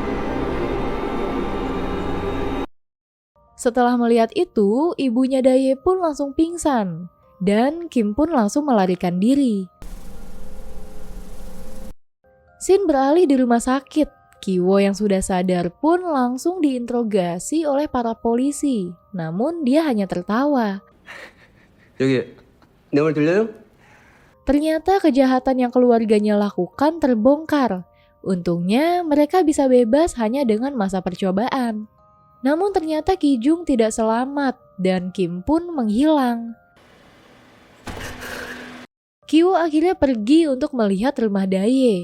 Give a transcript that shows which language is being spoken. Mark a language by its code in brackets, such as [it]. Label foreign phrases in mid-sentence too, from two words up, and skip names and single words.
[id] Setelah melihat itu, ibunya Daye pun langsung pingsan. Dan Kim pun langsung melarikan diri. Shin beralih di rumah sakit. Kiwo yang sudah sadar pun langsung diinterogasi oleh para polisi. Namun dia hanya tertawa. [ko] 여기 내 말 들려요? [id] Ternyata kejahatan yang keluarganya lakukan terbongkar. Untungnya mereka bisa bebas hanya dengan masa percobaan. Namun ternyata Kijung tidak selamat dan Kim pun menghilang. Kiwo akhirnya pergi untuk melihat rumah Daye.